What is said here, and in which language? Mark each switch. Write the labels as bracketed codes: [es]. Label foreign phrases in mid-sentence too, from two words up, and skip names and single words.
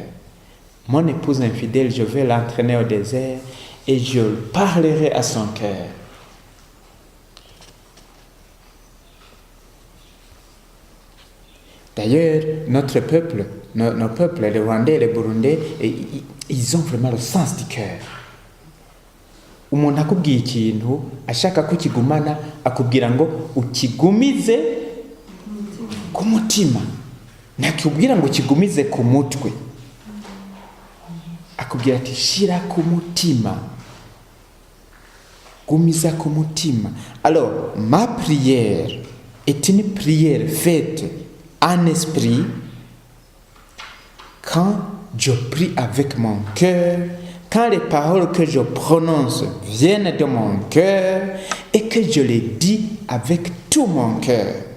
[fr] Mon épouse infidèle, je vais l'entraîner au désert et je parlerai à son cœur. D'ailleurs, notre peuple, nos peuples, les Rwandais, les Burundais, ils ont vraiment le sens du cœur. [rw] Umuntu akubwiye ikintu ashaka kukigumana akubwira ngo ukigumize ku mutima, nakubwira ngo ukigumize ku mutwe, akubwira ati shira ku mutima, gumiza ku mutima. [fr] Alors ma prière est une prière faite en esprit quand je prie avec mon cœur, quand les paroles que je prononce viennent de mon cœur et que je les dis avec tout mon cœur.